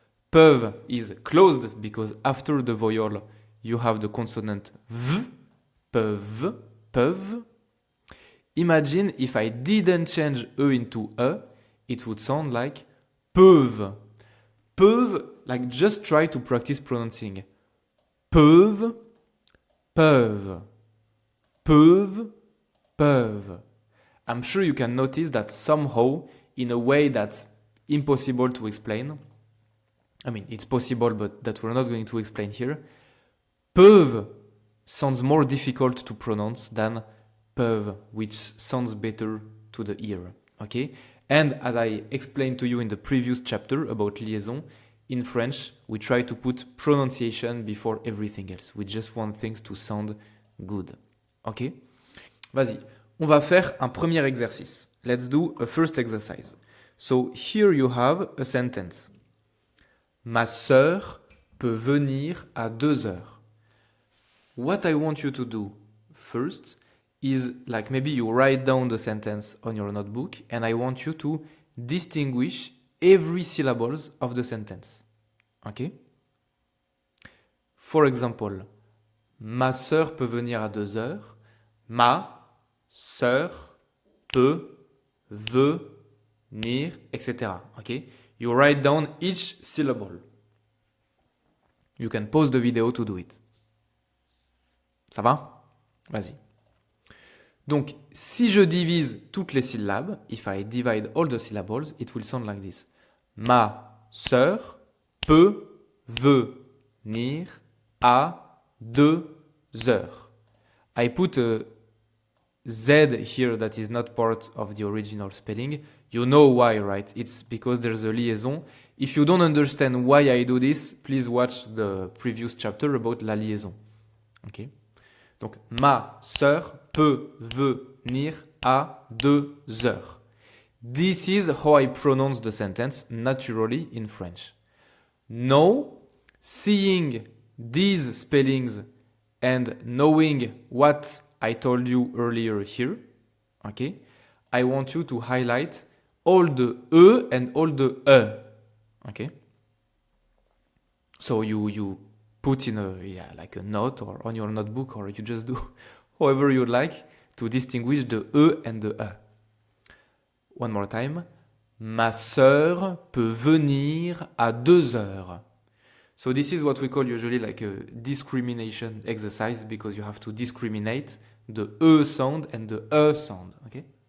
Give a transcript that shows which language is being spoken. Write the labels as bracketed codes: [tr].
[en] Peuvent is closed because after the vowel you have the consonant v, peuvent, peuvent. Imagine if I didn't change into it would sound like peuvent. Peuvent, just try to practice pronouncing. Peuvent, peuvent, peuvent, peuvent. I'm sure you can notice that somehow, in a way that's impossible to explain, it's possible, but that we're not going to explain here, peuvent sounds more difficult to pronounce than peuvent, which sounds better to the ear, okay? And as I explained to you in the previous chapter about liaison, in French, we try to put pronunciation before everything else. We just want things to sound good, okay? [fr] Vas-y, on va faire un premier exercice. [en] Let's do a first exercise. So here you have a sentence. [fr] Ma sœur peut venir à 2 heures. [en] What I want you to do first is like maybe you write down the sentence on your notebook and I want you to distinguish every syllables of the sentence. Okay? For example, [fr] ma sœur peut venir à 2 heures. Ma sœur peut venir, etc. Okay? [en] You write down each syllable. You can pause the video to do it. [fr] Ça va? Vas-y. Donc, si je divise toutes les syllabes, [en] if I divide all the syllables, it will sound like this. [fr] Ma sœur peut venir à 2 heures. [en] I put a Z here that is not part of the original spelling. You know why, right? It's because there's a liaison. If you don't understand why I do this, please watch the previous chapter about la liaison. Okay? [fr] Donc, ma sœur peut venir à 2 heures. [en] This is how I pronounce the sentence naturally in French. Now, seeing these spellings and knowing what I told you earlier here, okay, I want you to highlight all the E and all the E, okay? So you put in like a note or on your notebook, or you just do however you like to distinguish the E and the E. One more time. [fr] Ma sœur peut venir à 2 heures. [en] So this is what we call usually like a discrimination exercise, because you have to discriminate the E sound and the E sound. Okay?